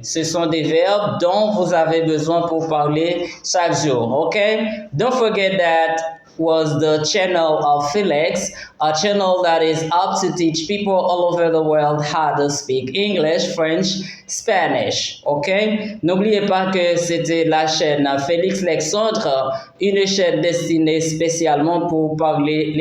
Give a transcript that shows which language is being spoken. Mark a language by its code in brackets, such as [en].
[fr] Ce sont des verbes dont vous avez besoin pour parler chaque jour. [en] Okay? Don't forget that was the channel of Felix, a channel that is up to teach people all over the world how to speak English, French, Spanish. Okay? [fr] N'oubliez pas que c'était la chaîne Félix Alexandre, une chaîne destinée spécialement pour parler les